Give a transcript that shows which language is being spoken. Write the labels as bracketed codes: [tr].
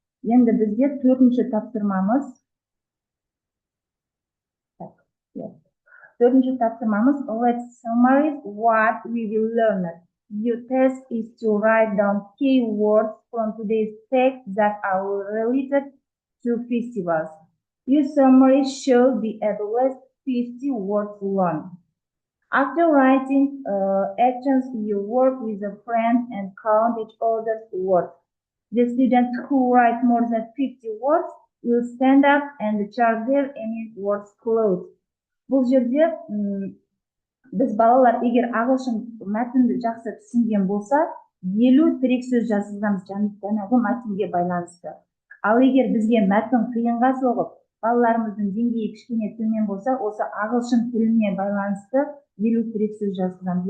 [kk] Енді бізде 4-ші тапсырмамыз. 4-ші тапсырмамыз, [en] let's summarize what we will learn. Your task is to write down key words from today's text that are related to festivals. Your summary should be at least 50 words long. After writing actions, you work with a friend and count each other's words. The students who write more than 50 words will stand up and check their any words closed. [kk] Бұл жерде біз балалар егер ағылшын мәтінді жақсы түсінген болса, 50 тірек сөз жазғызамыз жаңағы мәтінге байланысты. Ал егер бізге мәтін қиынға соғып, балаларымыздың деңгейі кішкене төмен болса, осы ағылшын тіліне байланысты 50 тірек сөз жазғызамыз.